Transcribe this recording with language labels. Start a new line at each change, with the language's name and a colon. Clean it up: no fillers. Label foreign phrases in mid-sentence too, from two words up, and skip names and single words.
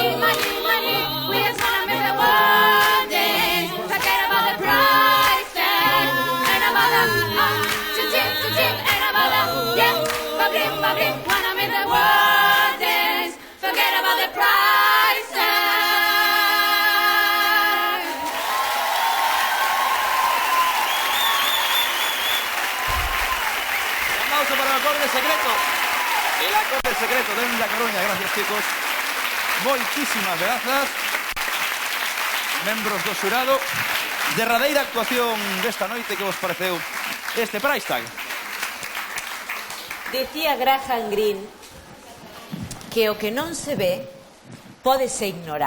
English: We just wanna make the world dance. Forget about the price tag. Ain't about that, ain't about that, yeah. Bobby, wanna make the world dance. Forget about the price tag.
Spanish: Un aplauso para el acorde secreto. El acorde secreto de La Coruña. Gracias, chicos.
Galician: Moitísimas grazas. Membros do xurado. Derradeira actuación desta noite, que vos pareceu este
English: price tag?
Galician: Decía Graham Greene que o que non se ve pódese ignorar.